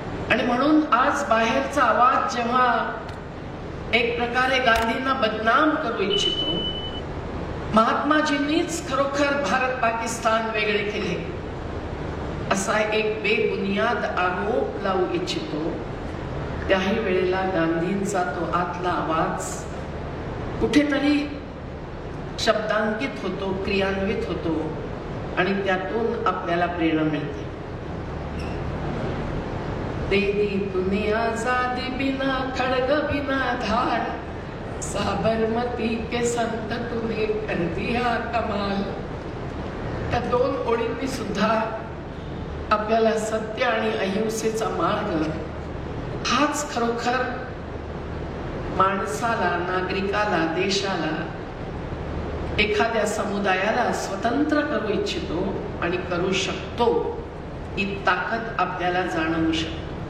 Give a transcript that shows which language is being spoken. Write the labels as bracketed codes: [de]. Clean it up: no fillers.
[mr] आणि म्हणून आज बाहेरचा आवाज जेव्हा एक प्रकारे गांधींना बदनाम करू इच्छितो, महात्माजींनीच खरोखर भारत पाकिस्तान वेगळे केले असा एक बेबुनियाद आरोप लावू इच्छितो, त्याही वेळेला गांधींचा तो आतला आवाज कुठेतरी शब्दांकित होतो, क्रियान्वित होतो आणि त्यातून आपल्याला प्रेरणा मिळते. [hi] दे दी तूने आजादी बिना खड़ग बिना धार, साबरमती के संत तूने कर दिया कमाल. [mr] त्या दोन ओळींनी सुद्धा आपल्याला सत्य आणि अहिंसेचा मार्ग हाच खरोखर माणसाला, नागरिकाला, देशाला, एखाद्या समुदायाला स्वतंत्र करू इच्छितो आणि करू शकतो, ही ताकद आपल्याला जाणवू शकतो.